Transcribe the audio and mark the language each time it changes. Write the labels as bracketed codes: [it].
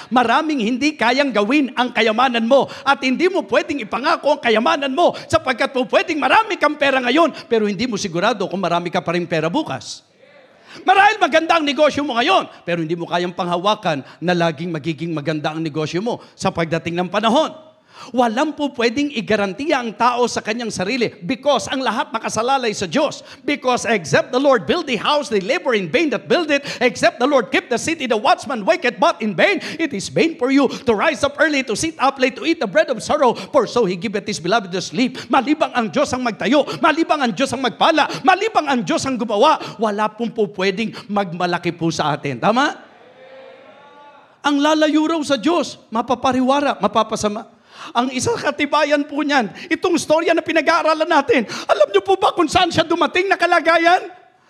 [tl] Maraming hindi kayang gawin ang kayamanan mo at hindi mo pwedeng ipangako ang kayamanan mo sapagkat po pwedeng marami kang pera ngayon pero hindi mo sigurado kung marami ka pa rin pera bukas. Marahil maganda ang negosyo mo ngayon, pero hindi mo kayang panghawakan na laging magiging maganda ang negosyo mo sa pagdating ng panahon. Walang po pwedeng igarantiya ang tao sa kanyang sarili because ang lahat nakasalalay sa Diyos. [en] Because except the Lord build the house, they labor in vain that build it. Except the Lord keep the city, the watchman waketh but in vain. It is vain for you to rise up early, to sit up late, to eat the bread of sorrow, for so He giveth His beloved to sleep. [tl] Malibang ang Diyos ang magtayo, malibang ang Diyos ang magpala, malibang ang Diyos ang gumawa, wala pong po pwedeng magmalaki po sa atin. Tama? Ang lalayo raw sa Diyos, mapapariwara, mapapasama. Ang isang katibayan po niyan, itong storya na pinag-aaralan natin, alam niyo po ba kung saan siya dumating na kalagayan?